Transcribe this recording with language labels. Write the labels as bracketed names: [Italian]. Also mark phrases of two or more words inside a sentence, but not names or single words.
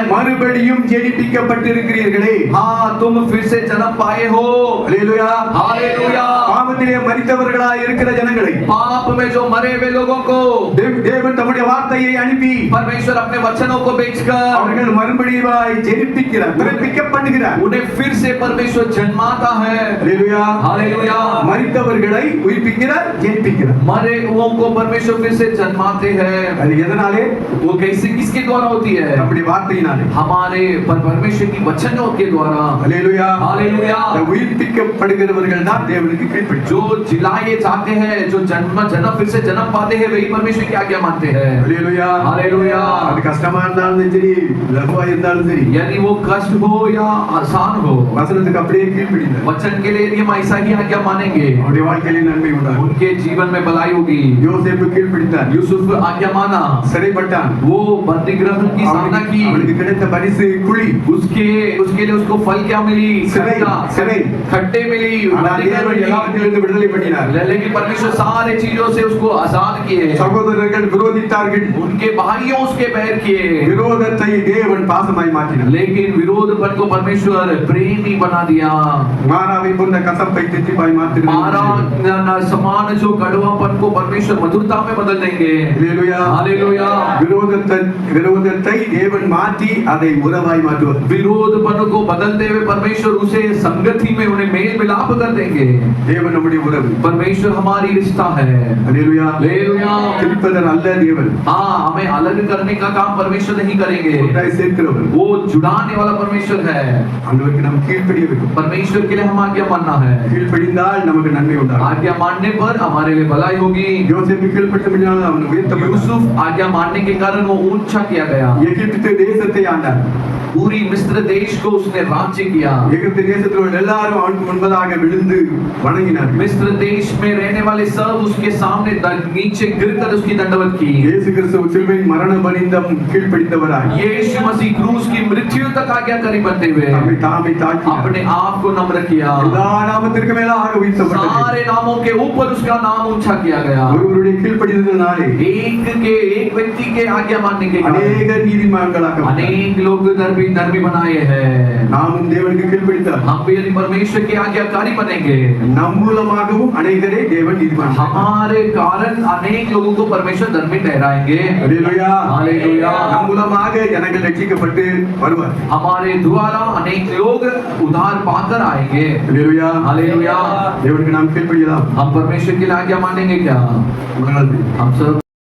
[Tamil] மறுபடியும் ஜெனிப்பிக்கப்பட்டிருக்கிறீர்களே. [Hindi] हाँ तुम फिर से जन्म पाए हो। [Tamil] அல்லேலூயா [Hindi] हालेलुया। [Tamil] பாவத்திலே மரித்தவர்களாய் இருக்கிற ஜனங்களை [Hindi] पाप में जो मरे हुए लोगों को [Tamil] தேவன் தம்முடைய வார்த்தையை அனுப்பி [Hindi] परमेश्वर अपने वचनों को भेजकर [Tamil] அவர்கள் மறுபடியும் ஜெனிப்பிக்கிறார், பிறப்பிக்கப்படுகிறார். [Hindi] उन्हें फिर से परमेश्वर जन्माता है। [Tamil] அல்லேலூயா [Hindi] हालेलुया। [Tamil] மரித்தவர்களை உயிர்ப்பிக்கிறார், ஜெனிப்பிக்கிறார். [Hindi] मरे हुओं को परमेश्वर फिर से जन्माते हैं। [Tamil] அது எதனாலே? [Hindi] वो कैसे किसके द्वारा होती है? [Tamil] நம்முடைய வார்த்தையினாலே. [Hindi] हमारे परमेश्वर की वचनों के द्वारा। [Tamil] அல்லேலூயா [Hindi] हालेलुया। [Tamil] உயிர்ப்பிக்கப்படுகிறவர்கள் தான் தேவனுக்கு கீழ்ப்படி. [Hindi] जो जिलाए जाते हैं, जो जन्म फिर से जन्म पाते हैं, वही परमेश्वर की आज्ञा मानते हैं। [Tamil] அல்லேலூயா [Hindi] हालेलुया। [Tamil] அது கஷ்டமா இருந்தாலும் சரி, லகுவா இருந்தாலும் சரி, [Hindi] यदि वो कष्ट हो या आसान हो, [Tamil] வசனத்துக்கு அப்படியே கீழ்ப்படிந்தார். [Hindi] वचन के लिए यदि हम ऐसा ही आज्ञा मानेंगे, [Tamil] அவருடைய வாழ்க்கையிலே நன்மை உண்டாகும். [Hindi] उनके जीवन में भलाई होगी। [Tamil] யோசேப்பு கீழ்ப்படித்தார், [Hindi] यूसुफ आज्ञा माना, [Tamil] சிறைப்பட்டான். [Hindi] वो बंदी गृह की सामना की, [Tamil] அவனுக்கு கிடைத்த பரிசு குழி. [Hindi] उसके लिए उसको फल क्या मिली? सिरे। खट्टे मिली। [Tamil] ஆனால் தேவன் எல்லாவற்றிலிருந்து விடுதலை பண்ணினார். [Hindi] लेकिन परमेश्वर सारे चीजों से उसको आजाद किए। [Tamil] சகோதரர்கள் விரோதித்தார்கள், [Hindi] उनके भाइयों उसके बैर किए, [Tamil] விரோதத்தை தேவன் பாசமாய் மாற்றினார். [Hindi] लेकिन विरोधपन को परमेश्वर प्रेमी बना दिया। [Tamil] மாறாவை போன்ற கசப்பை தித்திப்பாய் மாற்றினார். [Hindi] मारा समान जो कड़वापन को परमेश्वर मधुरता में बदल देंगे। [Tamil] அல்லேலூயா [Hindi] हालेलुया। [Tamil] விரோதத்தை தேவன் மாற்றி மாற்றி அதை உறவாய் மாற்றுவது. [Hindi] विरोधपन को बदलते हुए परमेश्वर उसे संगति में उन्हें मेल मिलाप कर देंगे. [Tamil] தேவன் நம்முடைய உறவு. [Hindi] परमेश्वर हमारी रिश्ता है. [Tamil] அல்லேலூயா. [Hindi] हालेलुया. [Tamil] பிரிப்பதர் அல்ல தேவன். [Hindi] हाँ, हमें अलग करने का काम परमेश्वर नहीं करेंगे. [Tamil] ஒன்றாய் சேர்க்கிறவர். [Hindi] वो जुड़ाने वाला परमेश्वर है. [Tamil] ஆண்டவருக்கு நாம் கீழ்ப்படிய வேண்டும். [Hindi] परमेश्वर के लिए हम आज्ञा मानना है. [Tamil] கீழ்ப்படிந்தால் நமக்கு நன்மை உண்டாகும். [Hindi] आज्ञा मानने पर हमारे लिए भलाई होगी. [Tamil] யோசேப்பு கீழ்ப்பட்டபடியால் அவன் உயர்த்தப்பட்டான். [Hindi] यूसुफ आज्ञा मानने के कारण वो ऊंचा किया गया. [Tamil] எகிப்து தேசத்தை ஆண்டார். [Hindi] पूरी मिस्र देश को उसने राज्य किया. [Tamil] எகிப்து தேசத்தில் உள்ள எல்லாரும் அவனுக்கு முன்பதாக விழுந்து வணங்கினார். [Hindi] मिस्र देश में रहने वाले सब उसके सामने नीचे गिरकर उसकी दंडवत की. [Tamil] இயேசு கிறிஸ்து சிலுவையின் மரண பரிந்தம் கீழ்ப்படிந்தவராய் [Hindi] यीशु मसीह क्रूस की मृत्यु तक आज्ञाकारी बनते हुए [Tamil] தம்மை தாமே தாழ்த்தினார். [Hindi] अपने आप को नम्र किया. [Tamil] எல்லா நாமத்திற்கு மேலாக உயர்த்தப்பட்டது. [Hindi] सारे नामों के ऊपर उसका नाम ऊंचा किया गया. [Tamil] ஒருவருடைய கீழ்ப்படிதலினாலே [Hindi] एक व्यक्ति के आज्ञा मानने के कारण [Tamil] அநேக நீதிமான்களாக [Hindi] अनेक लोग धर्मी बनाए हैं. [Tamil] நாமும் தேவனுக்கு கீழ்ப்படித்தால் [Hindi] हम भी यदि परमेश्वर के आज्ञाकारी बनेंगे, [Tamil] நம் மூலமாகவும் அநேகரை தேவன் நீதிமான். [Hindi] हमारे कारण अनेक लोगों को परमेश्वर धर्मी ठहराएंगे. [Tamil] அல்லேலூயா. [Hindi] हालेलुया. [Tamil] நம் மூலமாக ஜனங்கள் ரட்சிக்கப்பட்டு வருவார். [Hindi] हमारे द्वारा अनेक लोग उद्धार पाकर आएंगे. [Tamil] அல்லேலூயா. [Hindi] हालेलुया. [Tamil] தேவனுக்கு நாம் கீழ்ப்படியலாம். [Hindi] हम परमेश्वर की आज्ञा मानेंगे क्या? [Tamil] உங்களால் [Hindi] हम सब